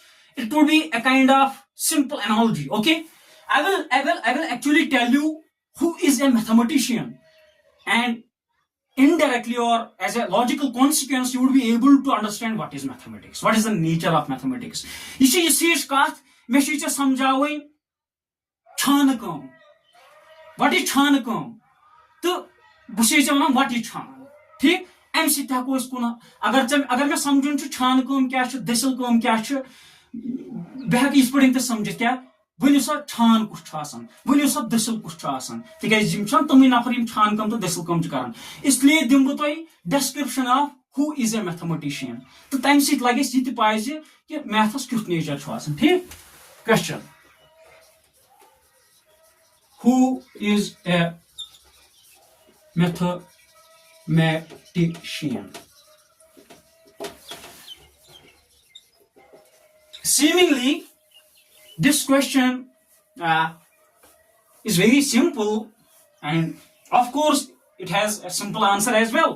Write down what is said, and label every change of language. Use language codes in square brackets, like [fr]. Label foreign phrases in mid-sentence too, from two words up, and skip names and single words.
[en] It will be a kind of simple analogy. Okay, I will actually tell you who is a mathematician, and indirectly or as a logical consequence you would be able to understand what is mathematics, what is the nature of mathematics. You see [ks] کتھ مے چھِ سمجھاوِن چھان کٲم. [en] What is [ks] چھان کٲم? تہٕ بوزیو ونہٕ [en] what is [ks] chhan. ठीक अम सत हेको अगर मे समझुन छान कम क्या दसिल कम क्या बह हेक इस पे समझ क्या वनु सा छान कुछ वनु सा दसिल कुछ तिम तम नफर छान कम तो दसिल कम कर, इसलिए दिम बह तुम [en] description of who is a mathematician, [ks] तो तम सत लगे यह पाए कि मैथस क्युथ नेचर ठीक। [en] क्वेश्चन, who is a mathematician? Seemingly, this question is very simple, and of course, it has a simple answer as well.